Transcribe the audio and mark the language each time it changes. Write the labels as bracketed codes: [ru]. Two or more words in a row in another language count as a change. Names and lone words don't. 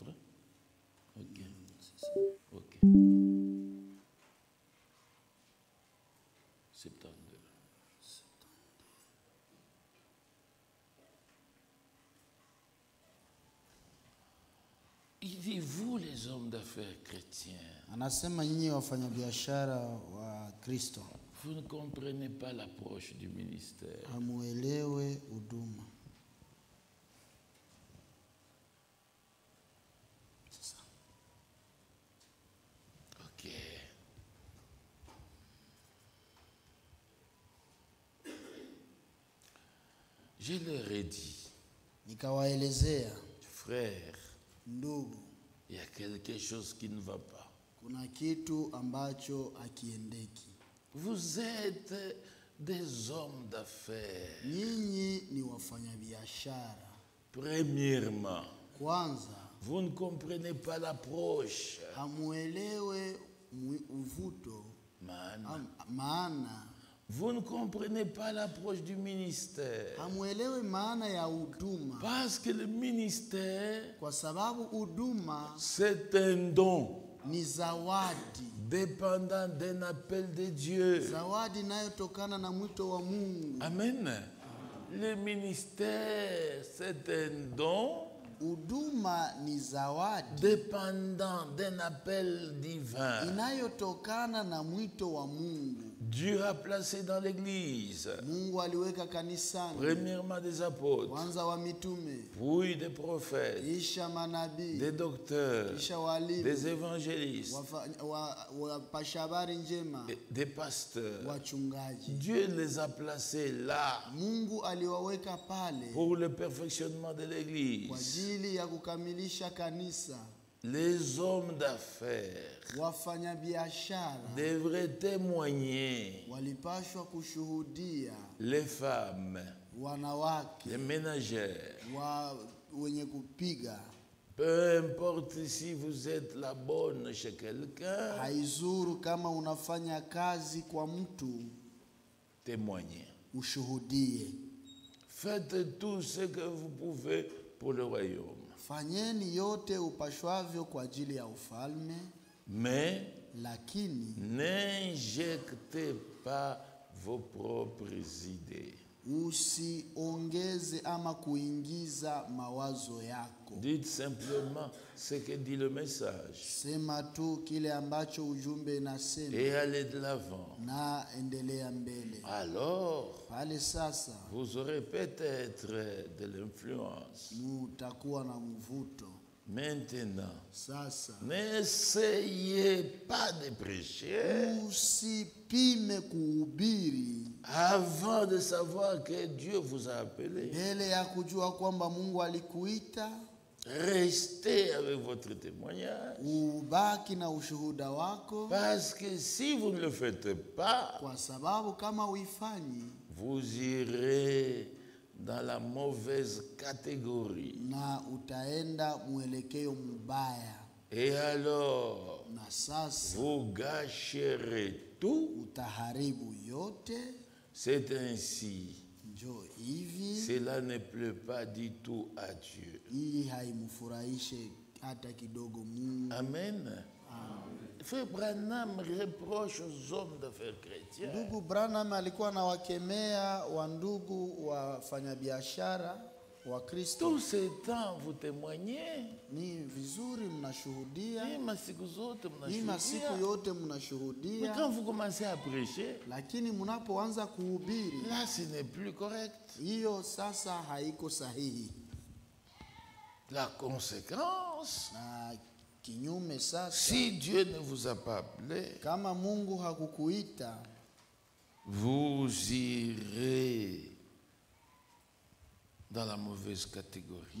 [fr] Ok. Ok. 72. Il dit, vous les hommes d'affaires chrétiens, [sw] Anasema nyinyi wafanyabiashara wa Kristo, [fr] vous ne comprenez pas l'approche du ministère. [sw] hamuelewe huduma. Ok. [fr] Je leur ai dit, [sw] Nikawaelezea, [fr] frère, [sw] ndugu, [fr] il y a quelque chose qui ne va pas. [sw] kuna kitu ambacho hakiendeki. [fr] Vous êtes des hommes d'affaires. [sw] Nyinyi ni wafanyabiashara. [fr] Premièrement, [sw] Kwanza, [fr] vous ne comprenez pas l'approche. [sw] hamuelewe uvuto, maana. [fr] Vous ne comprenez pas l'approche du ministère. [sw] Hamuelewe maana ya huduma. [fr] Parce que le ministère, [sw] Kwa sababu huduma [fr] c'est un don [sw] ni zawadi. [fr] dépendant d'un appel de Dieu. [sw] Zawadi inayotokana na mwito wa Mungu. Amen. [fr] Le ministère, c'est un don [sw] Huduma ni zawadi [fr] dépendant d'un appel divin. [sw] inayotokana na mwito wa Mungu. [fr] Dieu a placé dans l'église, [sw] Mungu aliweka kanisani [fr] premièrement des apôtres, [sw] kwanza wa mitume, [fr] puis des prophètes, [sw] kisha manabii, [fr] des docteurs, [sw] kisha walimu, [fr] des évangélistes, [sw] wapasha habari njema, [fr] des pasteurs. [sw] wachungaji. [fr] Dieu les a placés là [sw] Mungu aliwaweka pale [fr] pour le perfectionnement de [sw] kwa [fr] l'église. [sw] ajili ya kukamilisha kanisa. [fr] Les hommes d'affaires [sw] Wafanyabiashara [fr] devraient témoigner. [sw] walipashwa kushuhudia [fr] Les femmes, [sw] wanawake [fr] les ménagères, [sw] wenye kupiga. [fr] peu importe si vous êtes la bonne chez quelqu'un, [sw] Haizuru kama unafanya kazi kwa mtu, [fr] témoignez. [sw] ushuhudie. [fr] Faites tout ce que vous pouvez pour le royaume. [sw] Fanyeni yote upashwavyo kwa ajili ya ufalme, [fr] Mais [sw] lakini [fr] n'injectez pas vos propres idées. [sw] Usiongeze ama kuingiza mawazo yako. [fr] Dites simplement ce que dit le message. [sw] Sema tu kile ambacho ujumbe inasema [fr] Et allez de l'avant. [sw] na endelea mbele. [fr] Alors, [sw] Pale sasa [fr] vous aurez peut-être de l'influence. [sw] mutakuwa na mvuto. [fr] Maintenant, [sw] Sasa [fr] n'essayez pas de prêcher [sw] usipime kuhubiri [fr] avant de savoir que Dieu vous a appelé. [sw] mbele ya kujua kwamba Mungu alikuita. [fr] Restez avec votre témoignage. [sw] Ubaki na ushuhuda wako, [fr] Parce que si vous ne le faites pas, [sw] kwa sababu kama uifanyi [fr] vous irez dans la mauvaise catégorie. [sw] na utaenda mwelekeo mbaya, [fr] Et alors, [sw] na sasa [fr] vous gâcherez tout. [sw] utaharibu yote. [fr] C'est ainsi. [sw] Njo hivi, [fr] Cela ne plaît pas du tout à Dieu. [sw] hii haimfurahishe hata kidogo Mungu. Amen. [fr] Frère Branham reproche aux hommes d'affaires chrétiens [sw] Ndugu Branham alikuwa anawakemea wa ndugu wafanyabiashara wa Kristo. [fr] tout ce temps vous témoignez. [sw] Ni vizuri mnashuhudia, Hii masiku zote hii masiku mnashuhudia. yote [fr] Mais [sw] mnashuhudia, [fr] quand vous commencez à prêcher, [sw] lakini mnapoanza kuhubiri, [fr] là ce n'est plus correct. [sw] hiyo sasa haiko sahihi. [fr] La conséquence, [sw] Na kinyume sasa, [fr] si Dieu ne vous a pas appelé, [sw] kama Mungu hakukuita, [fr] vous irez dans la mauvaise catégorie.